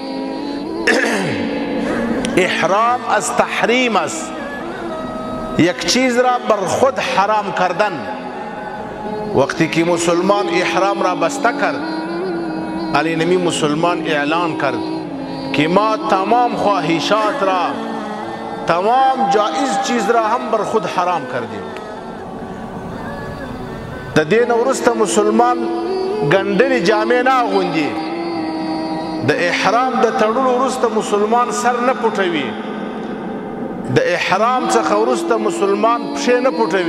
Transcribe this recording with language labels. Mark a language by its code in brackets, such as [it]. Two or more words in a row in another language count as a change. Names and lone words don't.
[fa] احرام از تحریم است، یک چیز را بر خود حرام کردن. وقتی که مسلمان احرام را بسته کرد، علی نمی مسلمان اعلان کرد که ما تمام خواهشات را، تمام جائز چیز را هم بر خود حرام کردیم. [ps] د دین ورسته مسلمان گندل جامع نه اغوندي. د احرام د تړلو ورسته مسلمان سر نه پټوي. د احرام څخه ورسته مسلمان پښې نه پټوي.